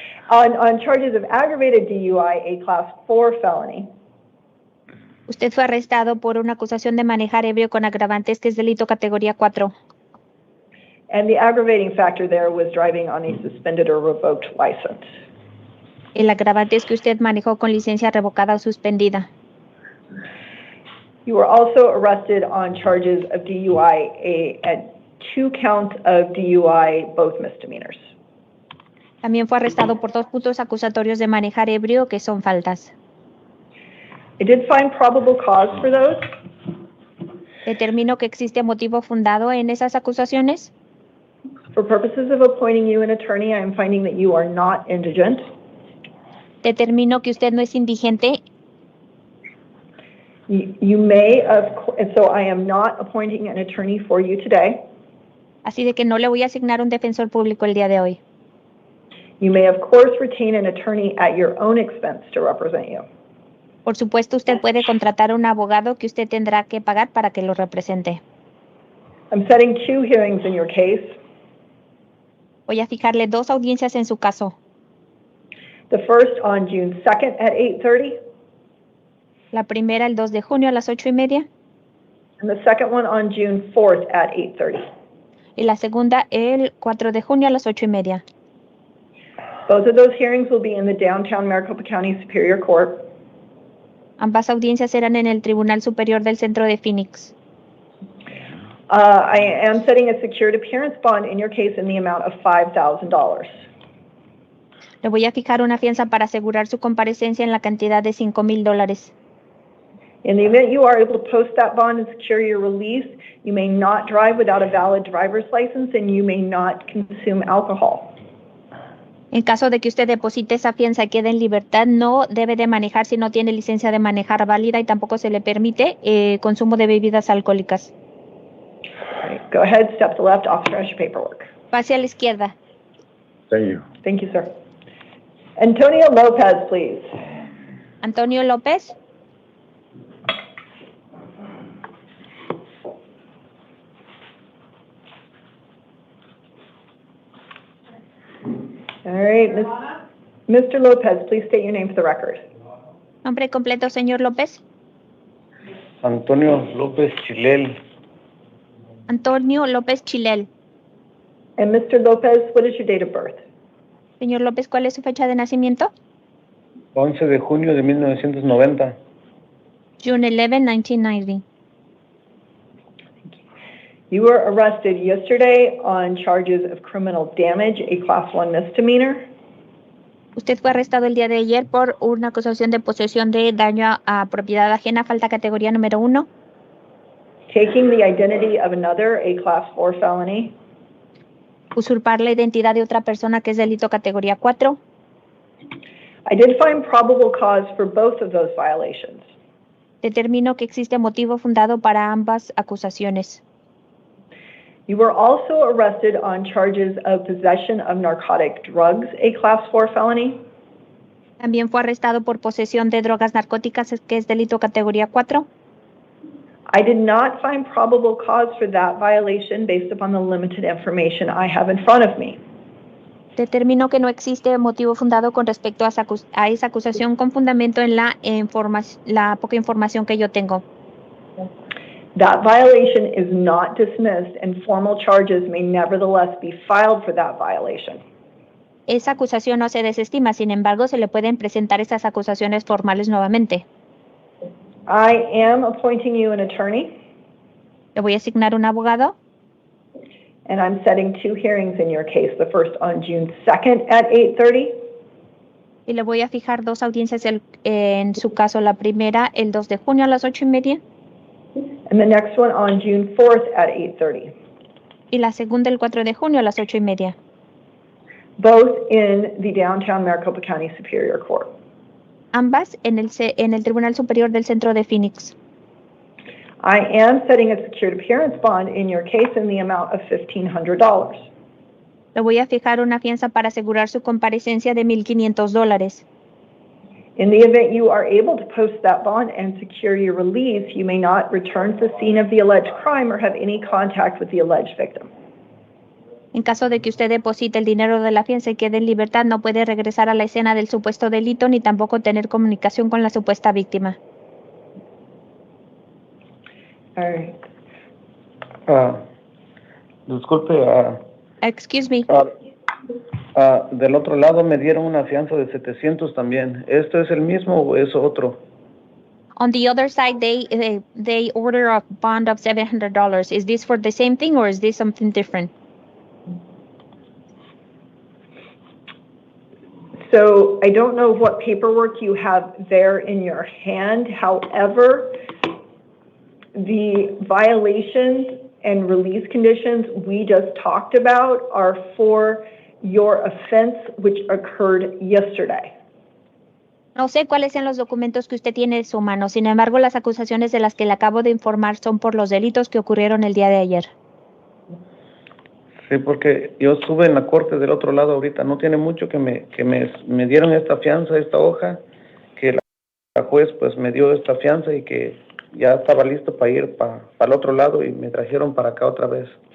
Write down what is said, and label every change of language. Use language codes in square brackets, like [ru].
[en] On charges of aggravated DUI, a class 4 felony. [es] Usted fue arrestado por una acusación de manejar ebrio con agravantes, que es delito categoría 4. [en] And the aggravating factor there was driving on a suspended or revoked license. [es] El agravante es que usted manejó con licencia revocada o suspendida. [en] You were also arrested on charges of DUI, and 2 counts of DUI, both misdemeanors. [es] También fue arrestado por 2 puntos acusatorios de manejar ebrio, que son faltas. [en] I did find probable cause for those. [es] Determino que existe motivo fundado en esas acusaciones. [en] For purposes of appointing you an attorney, I am finding that you are not indigent. [es] Determino que usted no es indigente. [en] You may, and so I am not appointing an attorney for you today. [es] Así de que no le voy a asignar un defensor público el día de hoy. [en] You may, of course, retain an attorney at your own expense to represent you. [es] Por supuesto, usted puede contratar a un abogado que usted tendrá que pagar para que lo represente. [en] I'm setting 2 hearings in your case. [es] Voy a fijarle 2 audiencias en su caso. [en] The first on June 2nd at 8:30. [es] La primera el 2 de junio a las 8:30. [en] And the second one on June 4th at 8:30. [es] Y la segunda el 4 de junio a las 8:30. [en] Both of those hearings will be in the downtown Maricopa County Superior Court. [es] Ambas audiencias serán en el Tribunal Superior del Centro de Phoenix. [en] I am setting a secured appearance bond in your case in the amount of $5,000. [es] Le voy a fijar una fianza para asegurar su comparecencia en la cantidad de $5,000. [en] In the event you are able to post that bond and secure your release, you may not drive without a valid driver's license and you may not consume alcohol. [es] En caso de que usted deposite esa fianza y quede en libertad, no debe de manejar si no tiene licencia de manejar válida y tampoco se le permite consumo de bebidas alcohólicas. [en] Right. Go ahead, step to the left, officer has your paperwork. [es] Pase a la izquierda. [en] Thank you. Thank you, sir. Antonio Lopez, please. [es] Antonio López. [en] All right, Mr. Lopez, please state your name for the record. [es] Nombre completo, señor López. Antonio López Chilel. [en] Antonio López Chilel. And Mr. Lopez, what is your date of birth? [es] Señor López, ¿cuál es su fecha de nacimiento? 11 de junio de 1990. [en] June 11, 1990. You were arrested yesterday on charges of criminal damage, a class 1 misdemeanor. [es] Usted fue arrestado el día de ayer por una acusación de posesión de daño a propiedad ajena, falta categoría número 1. [en] Taking the identity of another, a class 4 felony. [es] Usurpar la identidad de otra persona, que es delito categoría 4. [en] I did find probable cause for both of those violations. [es] Determino que existe motivo fundado para ambas acusaciones. [en] You were also arrested on charges of possession of narcotic drugs, a class 4 felony. [es] También fue arrestado por posesión de drogas narcóticas, que es delito categoría 4. [en] I did not find probable cause for that violation based upon the limited information I have in front of me. [es] Determino que no existe motivo fundado con respecto a esa acusación con fundamento en la poca información que yo tengo. [en] That violation is not dismissed and formal charges may nevertheless be filed for that violation. [es] Esa acusación no se desestima, sin embargo, se le pueden presentar esas acusaciones formales nuevamente. [en] I am appointing you an attorney. [es] Le voy a asignar un abogado. [en] And I'm setting 2 hearings in your case, the first on June 2nd at 8:30. [es] Y le voy a fijar 2 audiencias en su caso. La primera, el 2 de junio a las 8:30. [en] And the next one on June 4th at 8:30. [es] Y la segunda, el 4 de junio a las 8:30. [en] Both in the downtown Maricopa County Superior Court. [es] Ambas en el Tribunal Superior del Centro de Phoenix. [en] I am setting a secured appearance bond in your case in the amount of $1,500. [es] Le voy a fijar una fianza para asegurar su comparecencia de $1,500. [en] In the event you are able to post that bond and secure your release, you may not return to the scene of the alleged crime or have any contact with the alleged victim. [es] En caso de que usted deposite el dinero de la fianza y quede en libertad, no puede regresar a la escena del supuesto delito ni tampoco tener comunicación con la supuesta víctima. [en] All right. [es] Disculpe, [en] Excuse me. [es] del otro lado me dieron una fianza de 700 también. ¿Esto es el mismo o es otro? [en] On the other side, they order a bond of $700. Is this for the same thing or is this something different? So I don't know what paperwork you have there in your hand. However, the violations and release conditions we just talked about are for your offense which occurred yesterday. [es] No sé cuáles sean los documentos que usted tiene en su mano. Sin embargo, las acusaciones de las que le acabo de informar son por los delitos que ocurrieron el día de ayer. Sí, porque yo estuve en la corte del otro lado ahorita. No tiene mucho que me dieron esta fianza, esta hoja, que la juez pues me dio esta fianza y que ya estaba listo para ir para el otro lado y me trajeron para acá otra vez.